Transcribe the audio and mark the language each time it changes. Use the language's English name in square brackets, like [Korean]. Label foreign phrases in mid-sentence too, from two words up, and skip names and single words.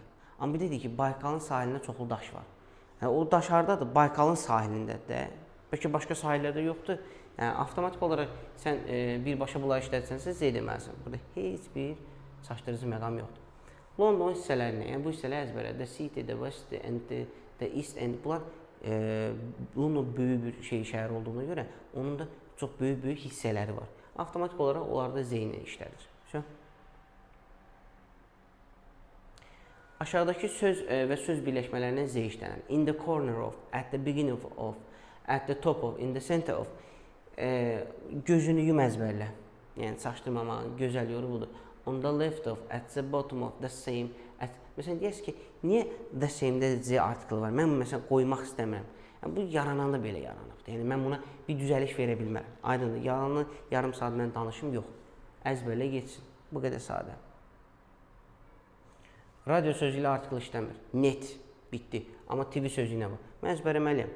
[Azerbaijani] Amma bir dedik ki, Baykalın sahilində çoxlu daş var. Yəni, o daş haradadır? Baykalın sahilindədir də. Bəlkə başqa sahillərdə yoxdur. Yəni, avtomatik olaraq sən birbaşa bunları işlədsənsə, Z deməlisən. Burada heç bir çaşdırıcı məqam yoxdur. London hissələrinə, yəni bu hissələr əzbərə, [English] the city, the west and the east and [Azerbaijani] bunlar London böyük bir şəhər olduğuna görə onun da çox böyük hissələri var. Avtomatik olaraq onlarda Z ilə işlədir. Aşağıdakı söz və söz birləşmələrindən Z işlənir. [English] In the corner of, at the beginning of, at the top of, in the center of. [Azerbaijani] Gözünü yum əzbərlə. Yəni, çaşdırmamağın gözəl yolu budur. [English] On the left of, at the bottom of, the same. [Azerbaijani] Məsələn, deyərsiniz ki, niyə [English] the same- [Azerbaijani] də Z artikel var? Mən məsələn qoymaq istəmirəm. Yəni, bu yarananda belə yaranıbdır. Yəni, mən buna bir düzəliş verə bilmərəm. Aydındır, yalanı yarım saat mən danışım, yox. Əzbərlə geçsin. Bu qədər sadə. Radio sözü ilə artikel işləmir. Net, bitdi. Amma TV sözü ilə var. Mən əzbərləməliyəm.